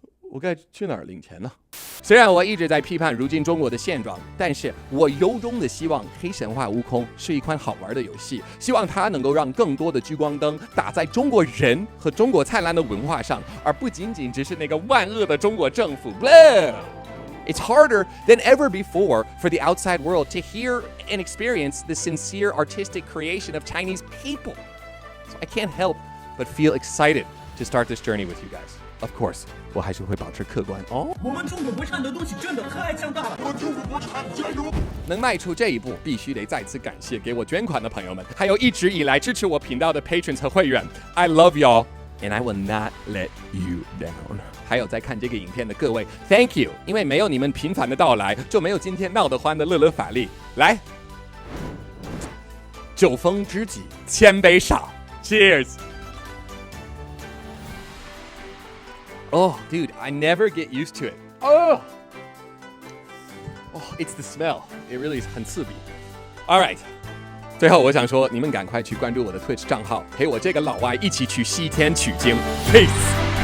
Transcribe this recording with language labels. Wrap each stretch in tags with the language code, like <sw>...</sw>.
<zh>我该去哪儿领钱呢？虽然我一直在批判如今中国的现状，但是我由衷的希望《黑神话：悟空》是一款好玩的游戏，希望它能够让更多的聚光灯打在中国人和中国灿烂的文化上，而不仅仅只是那个万恶的中国政府。</zh> <en>It's harder than ever before for the outside world to hear and experience the sincere artistic creation of Chinese people. So I can't help but feel excited to start this journey with you guys. Of course,</en> <zh>我还是会保持客观哦。我们中国国产的东西真的太强大了，我们中国国产加油！能迈出这一步，必须得再次感谢给我捐款的朋友们，还有一直以来支持我频道的 patrons 和会员。</zh> <en>I love y'all, and I will not let you down.</en> <zh>还有在看这个影片的各位 ，</zh> <en>Thank you，</en> <zh>因为没有你们频繁的到来，就没有今天闹得欢的乐乐法力。来，酒逢知己千杯少</zh> <en>，Cheers。Oh, dude, I never get used to it. Oh, it's the smell. It really is</en> <zh>很刺鼻。</zh> <en>All right.</en> <zh>最后我想说，你们赶快去关注我的 Twitch 账号，陪我这个老外一起去西天取经。</zh> <en>Peace。</en>